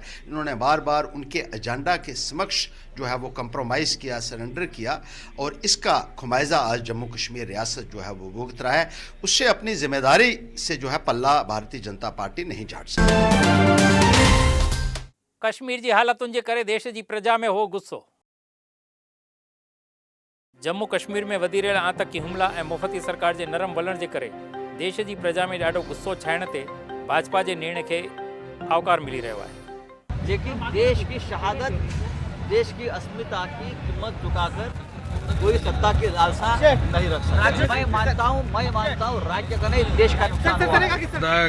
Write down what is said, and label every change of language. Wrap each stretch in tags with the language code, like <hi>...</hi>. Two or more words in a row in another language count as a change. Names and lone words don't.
<hi>इन्होंने बार बार उनके एजेंडा के समक्ष जो है वो कंप्रोमाइज़ किया, सरेंडर किया, और इसका खुमाइजा आज जम्मू कश्मीर रियासत जो है वो भुगत रहा है। उससे अपनी जिम्मेदारी से जो है पल्ला भारतीय जनता पार्टी नहीं झाड़ सकती।</hi> <sd>कश्मीर की हालतुनि जे करे देश की प्रजा में हो गुस्सो। जम्मू कश्मीर में वधी रहियल आतंकी हुमला ऐं मुफ़ती सरकार के नरम वलण के करे देश की प्रजा में ॾाढो गुस्सो छाइण ते भाजपा के निर्णय के आवकार मिली रहियो है।</sd> <hi>लेकिन देश की शहादत, देश की अस्मिता की कीमत चुकाकर कोई सत्ता की लालसा नहीं रख सकता। मैं मानता हूँ राज्य का नहीं, देश का नुकसान हुआ है</hi>